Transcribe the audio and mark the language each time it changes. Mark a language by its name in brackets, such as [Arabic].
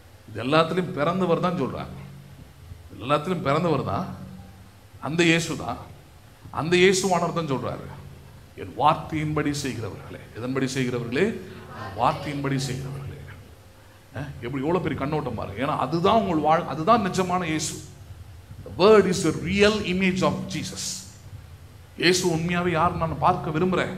[Tamil] இது எல்லாத்திலையும் பிறந்தவர் தான் சொல்றாங்க. எல்லாத்திலும் பிறந்தவர் தான் அந்த இயேசு தான். அந்த இயேசுவானவர் தான் சொல்றாரு, என் வார்த்தையின்படி செய்கிறவர்களே. எதன்படி செய்கிறவர்களே? வார்த்தையின்படி செய்கிறவர்களே. எப்படி எவ்வளவு பெரிய கண்ணோட்டம் பாருங்க. ஏன்னா அதுதான் உங்கள் அதுதான் நிஜமான இயேசு. [English] The word is the real image of Jesus. [Tamil] இயேசு உண்மையாவே யார் நான் பார்க்க விரும்புறேன்.